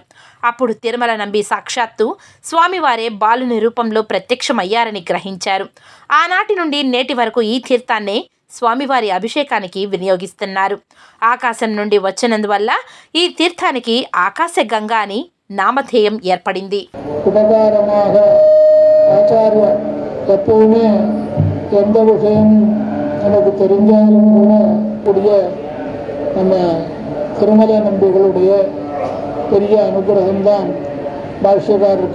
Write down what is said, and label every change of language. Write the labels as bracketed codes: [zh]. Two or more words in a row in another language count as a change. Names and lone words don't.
[te] అప్పుడు తిరుమల నంబి సాక్షాత్తు స్వామివారే బాలుని రూపంలో ప్రత్యక్షమయ్యారని గ్రహించారు. ఆనాటి నుండి నేటి వరకు ఈ తీర్థాన్నే స్వామివారి అభిషేకానికి వినియోగిస్తున్నారు. ఆకాశం నుండి వచ్చినందువల్ల ఈ తీర్థానికి ఆకాశగంగా అని నామధేయం ఏర్పడింది. [ta] உபகாரமாக ஆச்சாரியர் எப்பவுமே எந்த விஷயம் நமக்கு தெரிஞ்சாலும் கூட கூடிய நம்ம திருமலை நம்பிகளுடைய பெரிய அனுகிரகம்தான் பாஷ்யக்காரருக்கு.